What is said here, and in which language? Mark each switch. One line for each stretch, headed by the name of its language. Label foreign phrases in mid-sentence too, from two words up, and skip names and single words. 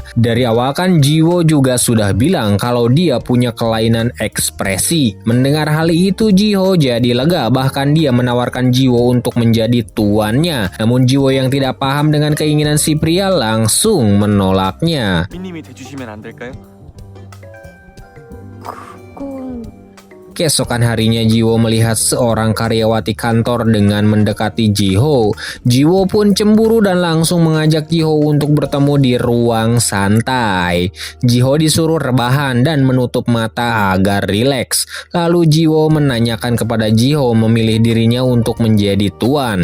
Indonesian: Dari awal kan Ji Wo juga sudah bilang kalau dia punya kelainan ekspresi. Mendengar hal itu, Ji Ho jadi lega, bahkan dia menawarkan Ji Wo untuk menjadi tuannya. Namun Ji Wo yang tidak paham dengan keinginan si pria langsung menolaknya.
Korean: 민님이 돼주시면 안 될까요? 그건
Indonesian: Keesokan harinya Jiwo melihat seorang karyawati kantor dengan mendekati Jiho. Jiwo pun cemburu dan langsung mengajak Jiho untuk bertemu di ruang santai. Jiho disuruh rebahan dan menutup mata agar rileks. Lalu Jiwo menanyakan kepada Jiho memilih dirinya untuk menjadi tuan.